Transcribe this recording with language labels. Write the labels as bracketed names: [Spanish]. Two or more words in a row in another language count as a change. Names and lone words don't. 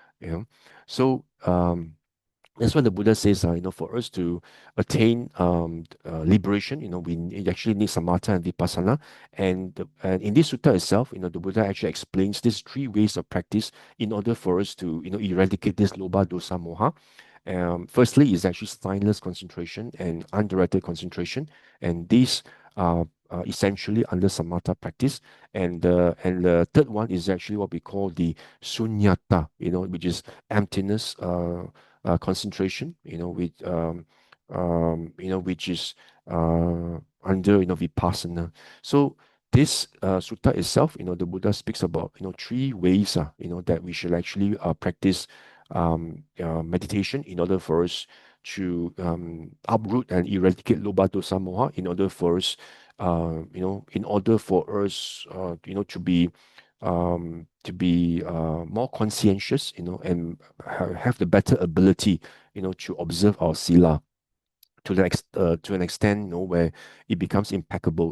[English] So that's what the Buddha says. For us to attain liberation, we actually need samatha and vipassana. And in this sutta itself, the Buddha actually explains these three ways of practice in order for us to, eradicate this [Pali] lobha dosa moha. [English] Firstly is actually signless concentration and undirected concentration, and these are essentially under samatha practice. And the third one is actually what we call the sunyata, which is emptiness concentration, which is under vipassana. So this sutta itself, the Buddha speaks about three ways that we should actually practice meditation in order for us to uproot and eradicate [Pali] lobha dosa moha, [English] in order for us to be more conscientious, and have the better ability, to observe our sila to an extent, where it becomes impeccable.